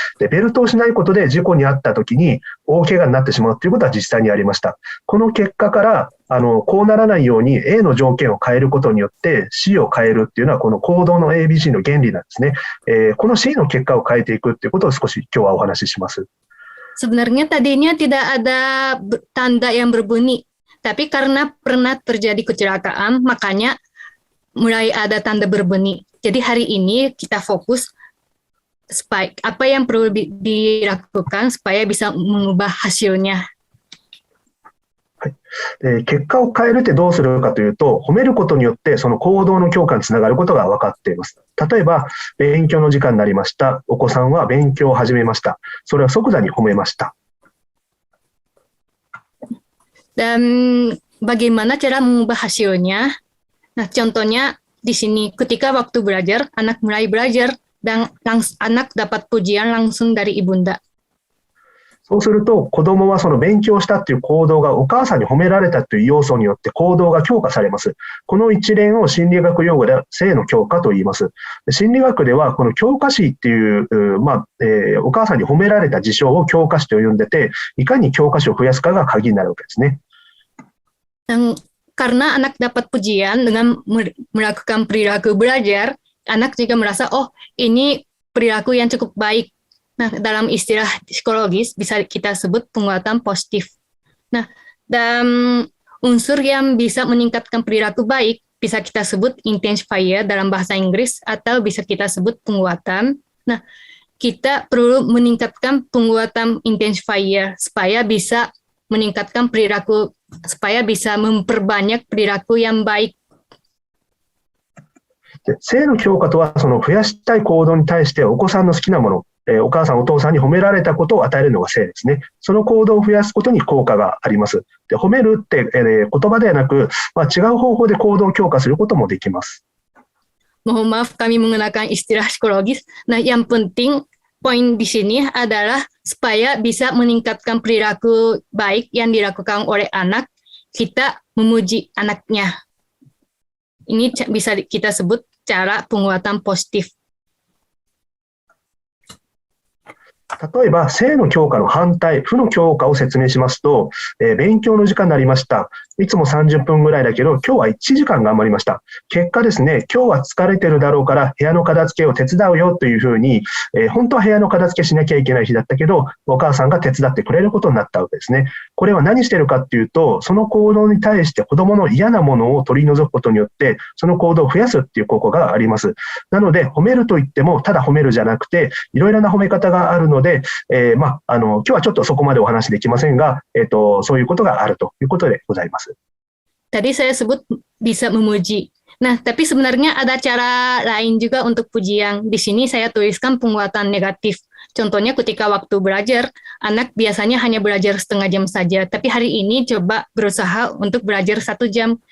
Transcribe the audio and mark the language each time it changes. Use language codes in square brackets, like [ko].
[ja] で、ベルトをしないことで事故に遭ったときに大怪我になってしまうということは実際にありました。この結果からこうならないように A の条件を変えることによって C を変えるっていうのはこの行動の ABC の原理なんですね。この C の結果を変えていくっていうことを少し今日はお話しします。 [id] Sebenarnya tadinya tidak ada tanda yang berbunyi, tapi karena pernah terjadi kecelakaan, makanya mulai ada tanda berbunyi. Jadi hari ini kita fokus apa yang perlu dilakukan supaya bisa mengubah hasilnya. [ja] 結果を変えるってどうするかというと、褒めることによってその行動の強化につながることが分かっています。例えば、勉強の時間になりました。お子さんは勉強を始めました。それを即座に褒めました。 [id] Dan bagaimana cara mengubah hasilnya? Nah, contohnya di sini ketika waktu belajar, anak mulai belajar dan anak dapat pujian langsung dari ibunda. [ja] そうすると子供はその勉強したという行動がお母さんに褒められたという要素によって行動が強化されます。この一連を心理学用語で性の強化と言います。心理学ではこの強化詞っていう、お母さんに褒められた事象を強化詞と呼んでて、いかに強化詞を増やすかが鍵になるわけですね。 [id] Dan karena anak dapat pujian dengan melakukan perilaku belajar, anak juga merasa, oh ini perilaku yang cukup baik. Nah, dalam istilah psikologis bisa kita sebut penguatan positif. Nah, dan unsur yang bisa meningkatkan perilaku baik bisa kita sebut intensifier dalam bahasa Inggris atau bisa kita sebut penguatan. Nah, kita perlu meningkatkan penguatan intensifier supaya bisa meningkatkan perilaku, supaya bisa memperbanyak perilaku yang baik. [ja] 性の強化とはその増やしたい行動に対してお子さんの好きなもの、お母さんお父さんに褒められたことを与えるのが性ですね。その行動を増やすことに効果があります。で、褒めるって、言葉ではなく、違う方法で行動を強化することもできます。 [id] Mohon maaf kami menggunakan istilah psikologis. Nah, yang penting poin di sini adalah supaya bisa meningkatkan perilaku baik yang dilakukan oleh anak, kita memuji anaknya. Ini bisa kita sebut cara penguatan positif. [ja] 例えば、性の強化の反対、負の強化を説明しますと、勉強の時間になりました。いつも30分ぐらいだけど、今日は1時間頑張りました。結果ですね、今日は疲れてるだろうから部屋の片付けを手伝うよというふうに、本当は部屋の片付けしなきゃいけない日だったけど、お母さんが手伝ってくれることになったわけですね。これは何してるかっていうと、その行動に対して子供の嫌なものを取り除くことによって、その行動を増やすっていう効果があります。なので、褒めるといっても、ただ褒めるじゃなくて、いろいろな褒め方があるので、今日はちょっとそこまでお話できませんが、そういうことがあるということでございます。 [id] Tadi saya sebut bisa memuji. Nah, tapi sebenarnya ada cara lain juga untuk pujian. Di sini saya tuliskan penguatan negatif. Contohnya ketika waktu belajar, anak biasanya hanya belajar setengah jam saja, tapi hari ini coba berusaha untuk belajar 1 jam.